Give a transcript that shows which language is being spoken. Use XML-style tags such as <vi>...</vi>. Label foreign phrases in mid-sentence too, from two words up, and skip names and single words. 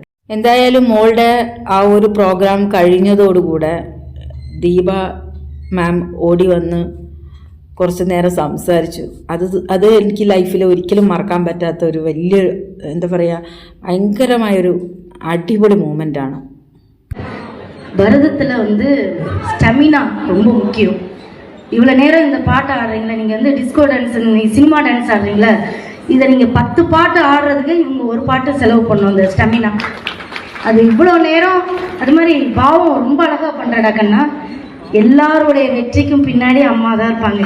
<ml>എന്തായാലും മോളുടെ ആ ഒരു പ്രോഗ്രാം കഴിഞ്ഞതോടുകൂടെ ദീപ മാം ഓടി വന്ന് കുറച്ച് നേരം സംസാരിച്ചു. അത് എനിക്ക് ലൈഫിൽ ഒരിക്കലും മറക്കാൻ പറ്റാത്ത ഒരു വലിയ എന്താ പറയുക ഭയങ്കരമായൊരു അടിപൊളി മൂമെൻ്റാണ്.</ml> <ta>பரதத்தில் ஸ்டெமினா ரொம்ப முக்கியம். இவ்வளோ நேரம் இந்த பாட்டு ஆடுறீங்களா, நீங்கள்</ta> <en>disco dance, cinema dance</en> <ta>ஆடுறீங்களா, இதை நீங்கள் 10 பாட்டு ஆடுறதுக்கு இவங்க ஒரு பாட்டு செலவு பண்ணணும். இந்த ஸ்டெமினா அது இவ்வளோ நேரம். அது மாதிரி பாவம் ரொம்ப அழகாக பண்ணுறடா கண்ணா. எல்லாருடைய வெற்றிக்கும் பின்னாடி அம்மா தான் இருப்பாங்க.</ta>